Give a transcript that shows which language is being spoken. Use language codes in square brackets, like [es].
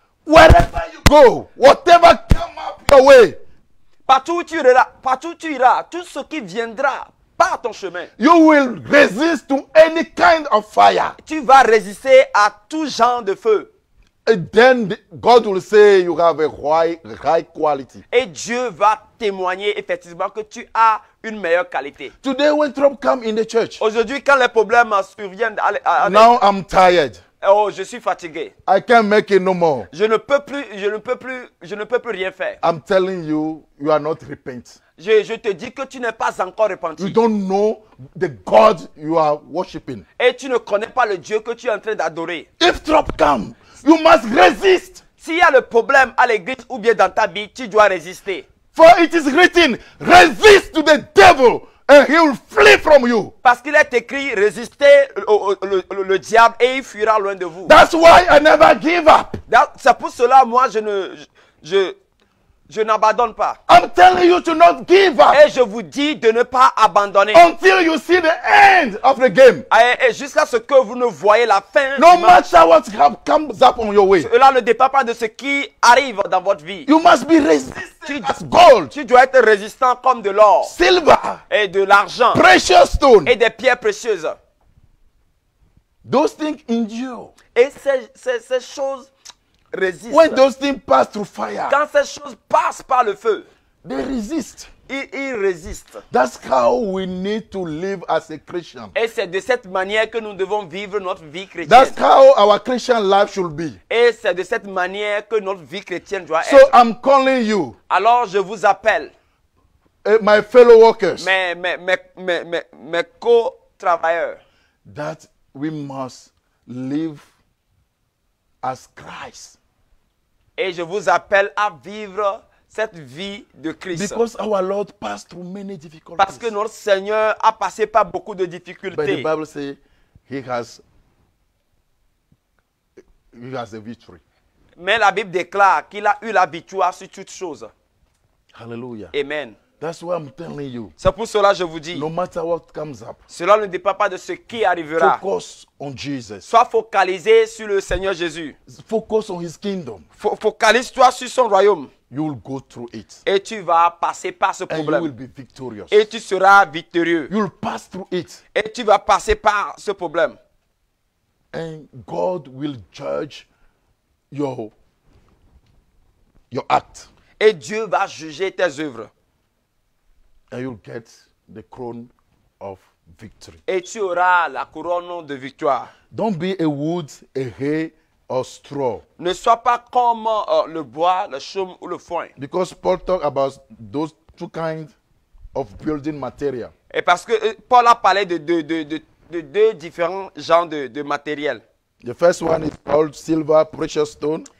[en] Wherever you go, whatever come up your way, [fr] Partout où tu iras, tout ce qui viendra par ton chemin, [en] you will resist to any kind of fire. [fr] tu vas résister à tout genre de feu. [en] And then God will say you have a high quality. [fr] Et Dieu va témoigner effectivement que tu as une meilleure qualité. [en] Today when trouble come in the church, [fr] Aujourd'hui, quand les problèmes surviennent, [en] now I'm tired. [fr] Oh, je suis fatigué. [en] I can't make it no more. [fr] Je ne peux plus rien faire. [en] I'm telling you, you are not repent. [fr] Je te dis que tu n'es pas encore [en] You [fr] repenti. [en] don't know the God you are worshiping. [fr] Et tu ne connais pas le Dieu que tu es en train d'adorer. [en] If trouble comes, you must resist. [fr] S'il y a le problème à l'église ou bien dans ta vie, tu dois résister. [en] For it is written, resist to the devil and he will flee from you. [fr] Parce qu'il est écrit, résistez le diable et il fuira loin de vous. [en] That's why I never give up. [fr] C'est pour cela, moi, je n'abandonne pas. [en] I'm telling you to not give up [fr] Et je vous dis de ne pas abandonner. [en] until you see the end of the game. [fr] Et jusqu'à ce que vous ne voyez la fin. [en] No [fr] du match. [en] matter what comes up on your way, [fr] Cela ne dépend pas de ce qui arrive dans votre vie. [en] you must be resistant as gold, [fr] Tu dois être résistant comme de l'or [en] silver, [fr] et de l'argent [en] precious stone. [fr] et des pierres précieuses. [en] Those things endure. [fr] Et ces choses résistent. [en] When those things pass through fire, [fr] Quand ces choses passent par le feu, [en] they resist. [fr] ils résistent. [en] That's how we need to live as a Christian. [fr] Et c'est de cette manière que nous devons vivre notre vie chrétienne. [en] That's how our Christian life should be. [fr] Et c'est de cette manière que notre vie chrétienne doit [en] So [fr] être. [en] I'm calling you, [fr] Alors je vous appelle, [en] my fellow workers, [fr] mes co-travailleurs, [en] that we must live as Christ. [fr] et je vous appelle à vivre cette vie de Christ. [en] Because our Lord passed through many difficulties. [fr] Parce que notre Seigneur a passé par beaucoup de [en] But the [fr] difficultés. [en] Bible says he has a victory. [fr] Mais la Bible déclare qu'il a eu la victoire sur toutes choses. [en] Hallelujah. [fr] Amen. [en] That's why I'm telling you, [fr] C'est pour cela que je vous dis, [en] no matter what comes up, [fr] cela ne dépend pas de ce qui arrivera. [en] focus on Jesus. [fr] Sois focalisé sur le Seigneur Jésus. [en] Focus on his kingdom. [fr] Focalise-toi sur son royaume. [en] You will go through it. [fr] Et tu vas passer par ce [en] And you will [fr] problème. [en] be victorious. [fr] Et tu seras victorieux. [en] You will pass through it. [fr] Et tu vas passer par ce problème. [en] And God will judge your act. [fr] Et Dieu va juger tes œuvres. [en] And you'll get the crown of victory. [fr] Et tu auras la couronne de victoire. [en] Don't be a wood, a hay, or straw. [fr] Ne sois pas comme le bois, le chaume ou le foin. [en] Because Paul talked about those two kinds of building material. [fr] Et parce que Paul a parlé de deux différents genres de matériel. [en] The first one is called silver, precious stone.